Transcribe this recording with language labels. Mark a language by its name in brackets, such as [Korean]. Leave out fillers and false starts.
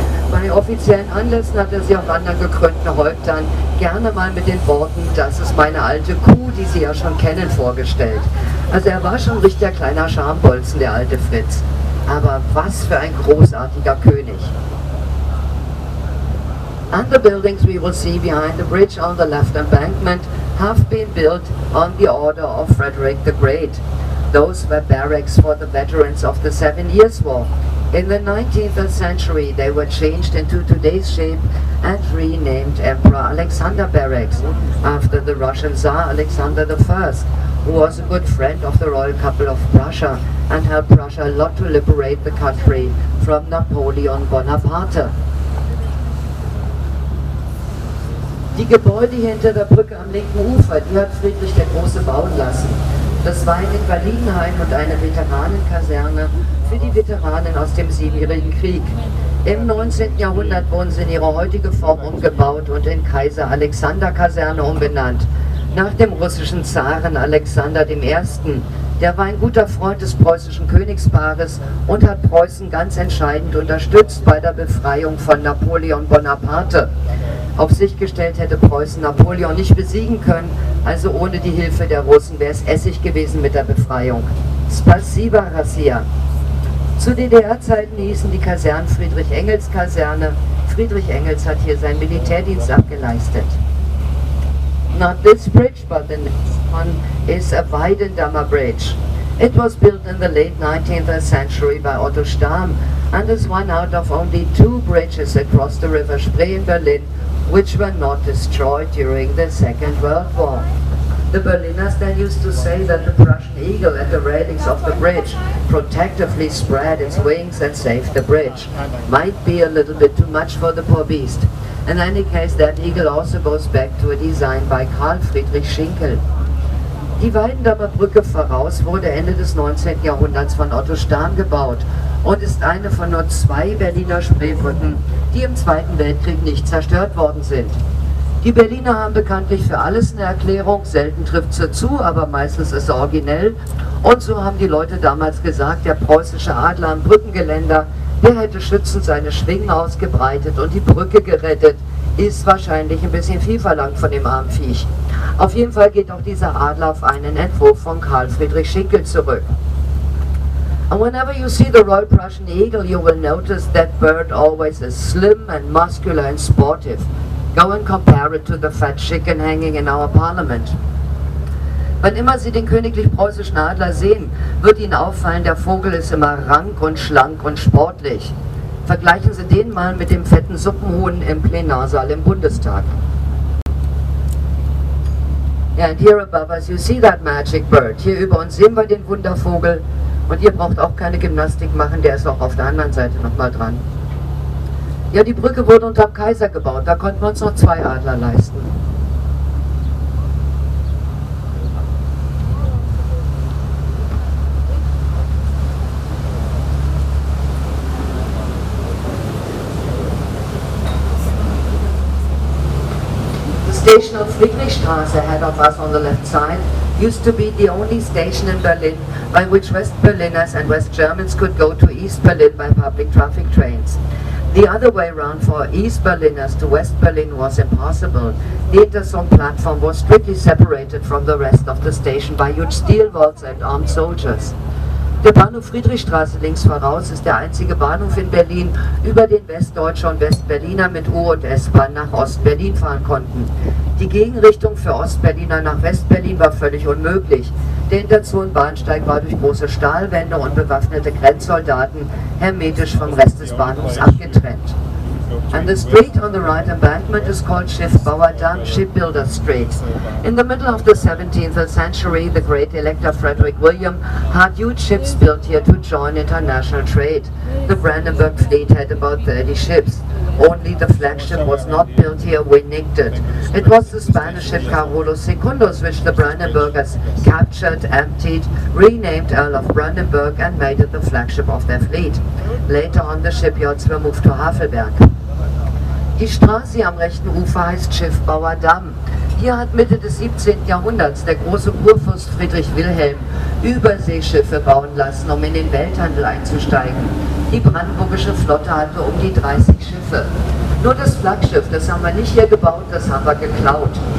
[German] Bei offiziellen Anlässen hat er sie auf anderen gekrönten Häuptern gerne mal mit den Worten, das ist meine alte Kuh, die Sie ja schon kennen, vorgestellt. Also er war schon ein richtiger kleiner Schambolzen, der alte Fritz. Aber was für ein großartiger König. [English] And the buildings we will see behind the bridge on the left embankment have been built on the order of Frederick the Great. Those were barracks for the veterans of the 7 Years' War. In the 19th century they were changed into today's shape and renamed Emperor Alexander Barracks after the Russian Tsar Alexander I, who was a good friend of the royal couple of Prussia and helped Prussia a lot to liberate the country from Napoleon Bonaparte. [German] Die Gebäude hier hinter der Brücke am linken Ufer, die hat Friedrich der Große bauen lassen. Das war ein Invalidenheim und eine Veteranenkaserne für die Veteranen aus dem Siebenjährigen Krieg. Im 19. Jahrhundert wurden sie in ihre heutige Form umgebaut und in Kaiser-Alexander-Kaserne umbenannt, nach dem russischen Zaren Alexander I. Der war ein guter Freund des preußischen Königspaares und hat Preußen ganz entscheidend unterstützt bei der Befreiung von Napoleon Bonaparte. Auf sich gestellt hätte Preußen Napoleon nicht besiegen können, also ohne die Hilfe der Russen wäre es Essig gewesen mit der Befreiung. [Russian] Spasiba, Rassia. [German] Zu DDR-Zeiten hießen die Kasernen Friedrich-Engels-Kaserne. Friedrich Engels hat hier seinen Militärdienst abgeleistet. [English] Not this bridge, but the next one is a Weidendammer Bridge. It was built in the late 19th century by Otto Stamm and is one out of only 2 bridges across the River Spree in Berlin which were not destroyed during the Second World War. The Berliners then used to say that the Prussian eagle at the railings of the bridge protectively spread its wings and saved the bridge. Might be a little bit too much for the poor beast. In any case, that eagle also goes back to a design by Karl Friedrich Schinkel. [German] Die Weidendammer Brücke voraus wurde Ende des 19. Jahrhunderts von Otto Stamm gebaut und ist eine von nur 2 Berliner Spreebrücken, die im Zweiten Weltkrieg nicht zerstört worden sind. Die Berliner haben bekanntlich für alles eine Erklärung, selten trifft sie zu, aber meistens ist sie originell. Und so haben die Leute damals gesagt, der preußische Adler am Brückengeländer, der hätte schützend seine Schwingen ausgebreitet und die Brücke gerettet. Ist wahrscheinlich ein bisschen viel verlangt von dem armen Viech. Auf jeden Fall geht auch dieser Adler auf einen Entwurf von Karl Friedrich Schinkel zurück. [English] And whenever you see the Royal Prussian Eagle, you will notice that bird always is slim and muscular and sportive. Go and compare it to the fat chicken hanging in our parliament. [German] Wann immer Sie den königlich-preußischen Adler sehen, wird Ihnen auffallen, der Vogel ist immer rank und schlank und sportlich. Vergleichen Sie den mal mit dem fetten Suppenhuhn im Plenarsaal im Bundestag. [English] Yeah, and here above us you see that magic bird. [German] Hier über uns sehen wir den Wundervogel. Und ihr braucht auch keine Gymnastik machen, der ist auch auf der anderen Seite nochmal dran. Ja, die Brücke wurde unter dem Kaiser gebaut, da konnten wir uns noch 2 Adler leisten. [English] The station of Friedrichstraße ahead of us on the left side used to be the only station in Berlin by which West Berliners and West Germans could go to East Berlin by public traffic trains. The other way around for East Berliners to West Berlin was impossible. The Interzone platform was strictly separated from the rest of the station by huge steel vaults and armed soldiers. [German] Der Bahnhof Friedrichstraße links voraus ist der einzige Bahnhof in Berlin, über den Westdeutsche und Westberliner mit U- und S-Bahn nach Ostberlin fahren konnten. Die Gegenrichtung für Ostberliner nach Westberlin war völlig unmöglich. Der Interzonenbahnsteig war durch große Stahlwände und bewaffnete Grenzsoldaten hermetisch vom Rest des Bahnhofs abgetrennt. [English] And the street on the right embankment is called Schiffbauerdamm, Shipbuilder Street. In the middle of the 17th century, the great Elector Frederick William had huge ships built here to join international trade. The Brandenburg fleet had about 30 ships. Only the flagship was not built here, we nicked it. It was the Spanish ship Carolus Secundus, which the Brandenburgers captured, emptied, renamed Earl of Brandenburg and made it the flagship of their fleet. Later on the shipyards were moved to Havelberg. [German] Die Straße am rechten Ufer heißt Schiffbauerdamm. Hier hat Mitte des 17. Jahrhunderts der große Kurfürst Friedrich Wilhelm Überseeschiffe bauen lassen, um in den Welthandel einzusteigen. Die brandenburgische Flotte hatte um die 30 Schiffe. Nur das Flaggschiff, das haben wir nicht hier gebaut, das haben wir geklaut.